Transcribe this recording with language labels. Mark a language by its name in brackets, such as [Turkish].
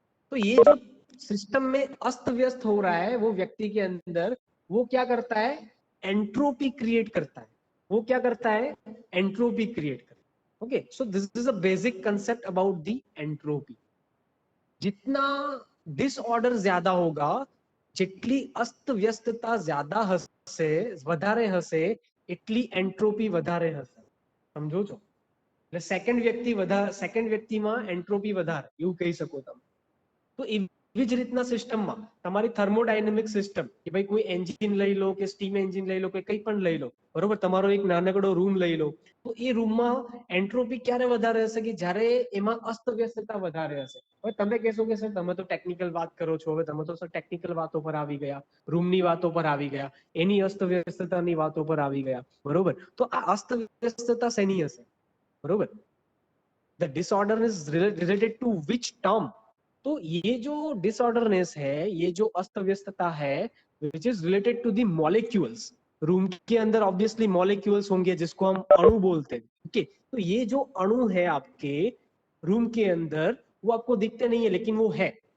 [Hindi] तो ये जो सिस्टम में अस्त व्यस्त हो रहा है वो व्यक्ति के अंदर, वो क्या करता है, एंट्रोपी क्रिएट करता है। वो क्या करता है, एंट्रोपी क्रिएट करता है। [English] Okay, so this is a basic concept about the entropy. [Hindi] जितना डिसऑर्डर ज्यादा होगा, [Gujarati] જેટલી અસ્તવ્યસ્તતા જ્યાદા હશે, વધારે હશે, એટલી એન્ટ્રોપી વધારે હશે। સમજો છો? એટલે સેકન્ડ વ્યક્તિમાં એન્ટ્રોપી વધારે, એવું કહી શકો તમે। તો એવી જ રીતના સિસ્ટમમાં તમારી થર્મોડાયનેમિક સિસ્ટમ, કે ભાઈ કોઈ એન્જિન લઈ લો કે સ્ટીમ એન્જિન લઈ લો કે કંઈ પણ લઈ લો, બરોબર, તમારો એક નાનકડો રૂમ લઈ લો, તો એ રૂમમાં એન્ટ્રોપી ક્યારે વધારે હશે, કે જ્યારે એમાં અસ્તવ્યસ્તતા વધારે હશે। હવે તમે કહેશો કે સર તમે તો ટેકનિકલ વાત કરો છો, હવે તમે તો સર ટેકનિકલ વાતો પર આવી ગયા, રૂમની વાતો પર આવી ગયા, એની અસ્તવ્યસ્તતાની વાતો પર આવી ગયા, બરોબર। તો આ અસ્તવ્યસ્તતા શેની હશે, બરોબર? [English] The disorder is related to which term? [Hindi] तो ये जो डिसऑर्डरनेस है, ये जो अस्तव्यस्तता है, [English] Which is related to the molecules. [Hindi] Room के अंदर ऑब्वियसली मॉलिक्यूल्स होंगे जिसको हम अणु बोलते हैं। ओके, तो ये जो अणु है आपके रूम के अंदर, वो आपको दिखते नहीं है लेकिन वो है।